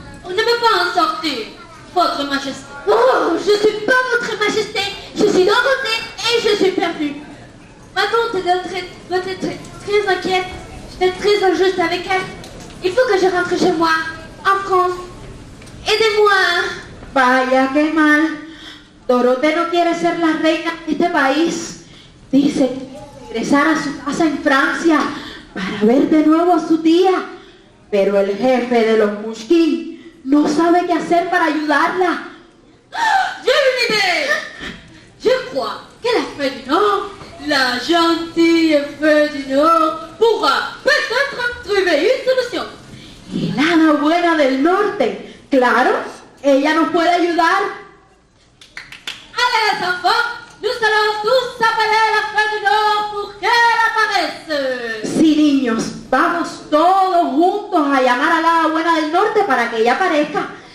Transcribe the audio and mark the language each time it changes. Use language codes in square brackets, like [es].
[fr] On ne peut pas en sortir, votre majesté. Oh, je ne suis pas votre majesté. Je suis Dorothée et je suis perdue. Ma tante doit être très inquiète. J'étais très injuste avec elle. Il faut que je rentre chez moi, en France. Aidez-moi. [es] Vaya, qué mal. Dorotea no quiere ser la reina de este país. Dice que quiere regresar a su casa en Francia para ver de nuevo a su tía. Pero el jefe de los Mouchkine no sabe qué hacer para ayudarla. [fr] J'ai une idée. Je crois que la fée du Nord, la gentille fée du Nord, pourra peut-être trouver une solution. [es] Y la hada buena del norte, claro, ella nos puede ayudar. [fr] Allez les enfants, nous allons tous appeler la fée du Nord pour qu'elle apparaisse. [es] Sí, niños, vamos todos juntos a llamar a la hada buena del norte para que ella aparezca.